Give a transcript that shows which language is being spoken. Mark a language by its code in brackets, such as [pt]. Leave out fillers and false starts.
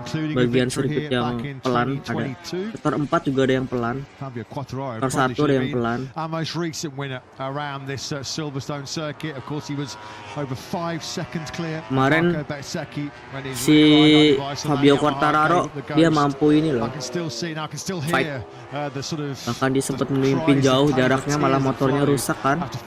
[id] Bagian sirkuit yang pelan ada. Sektor 4 juga ada yang pelan. Sektor 1 ada yang pelan. [en] Our most recent winner around this Silverstone circuit, of course, he was over 5 seconds clear. [id] Kemarin si Fabio Quartararo dia mampu ini loh fight, bahkan dia sempat memimpin jauh jaraknya, malah motornya rusak kan.